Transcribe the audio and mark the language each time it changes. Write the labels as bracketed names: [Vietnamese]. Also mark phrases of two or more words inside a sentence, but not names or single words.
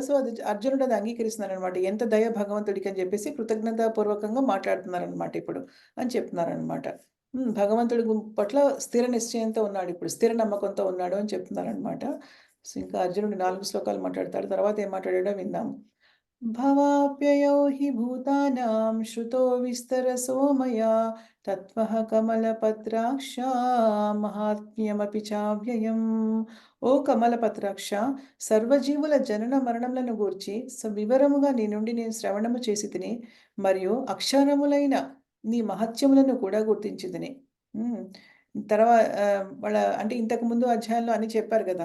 [Telugu] సో, అర్జునుడు అది అంగీకరిస్తున్నారనమాట. ఎంత దయ భగవంతుడికి అని జెప్పేసి కృతజ్ఞతాపూర్వకంగా మాట్లాడుతున్నారనమాట ఇప్పుడు అని చెప్తున్నారనమాట. భగవంతుడి పట్ల స్థిర నిశ్చయంతో ఉన్నాడిప్పుడు. స్థిర నమ్మకంతో ఉన్నాడు అని చెప్తున్నారనమాట. సో, ఇంకా అర్జునుడు 4 శ్లోకాలు మాట్లాడతాడు. తర్వాత ఏం మాట్లాడాడో విందాం. [Sanskrit] भवाप्ययौ हि भूतानां श्रुतो विस्तरसो मया तत्त्वः कमलपत्राक्ष మహాత్మ్యమపి చావ్యయం. [Telugu] ఓ కమలపత్రాక్ష, సర్వజీవుల జనన మరణములను గూర్చి వివరముగా నీ నుండి నేను శ్రవణము చేసి తిని మరియు అక్షరములైన నీ మహత్యములను కూడా గుర్తించితిని. హ్మ్. అంటే ఇంతకుముందు అధ్యాయంలో అన్నీ చెప్పారు గదా!